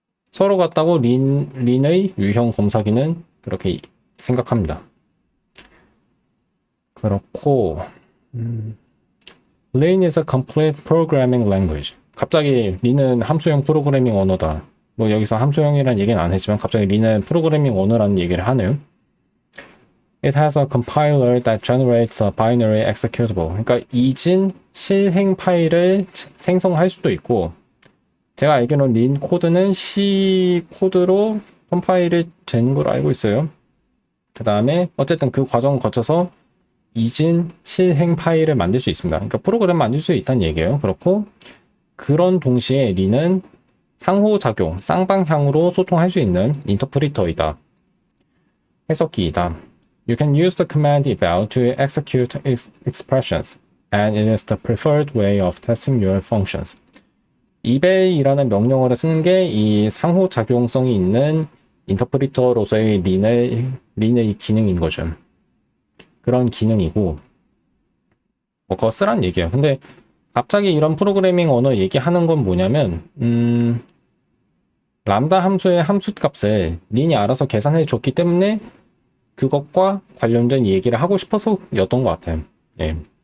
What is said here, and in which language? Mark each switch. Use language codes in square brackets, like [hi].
[ko] 서로 같다고 린의 유형 검사기는 그렇게 생각합니다. 그렇고 [en] Lin is a complete programming language. [ko] 갑자기 린은 함수형 프로그래밍 언어다. 뭐 여기서 함수형이라는 얘기는 안 했지만 갑자기 린은 프로그래밍 언어라는 얘기를 하네요. [en] It has a compiler that generates a binary executable. [ko] 그러니까 이진 실행 파일을 생성할 수도 있고 제가 알기로는 린 코드는 C 코드로 컴파일이 된 걸로 알고 있어요. 그 다음에 어쨌든 그 과정을 거쳐서 이진 실행 파일을 만들 수 있습니다. 그러니까 프로그램 만들 수 있다는 얘기예요. 그렇고 그런 동시에 린은 상호작용, 쌍방향으로 소통할 수 있는 인터프리터이다. 해석기이다. [en] You can use the command eval to execute expressions, and it is the preferred way of testing your functions. [ko] eval이라는 명령어를 쓰는 게 이 상호작용성이 있는 인터프리터로서의 린의 기능인 거죠. 그런 기능이고 뭐 그거 쓰란 얘기예요. 근데 갑자기 이런 프로그래밍 언어 얘기하는 건 뭐냐면 람다 함수의 함수값을 린이 알아서 계산해 줬기 때문에 그것과 관련된 얘기를 하고 싶어서 였던 것 같아요. 예.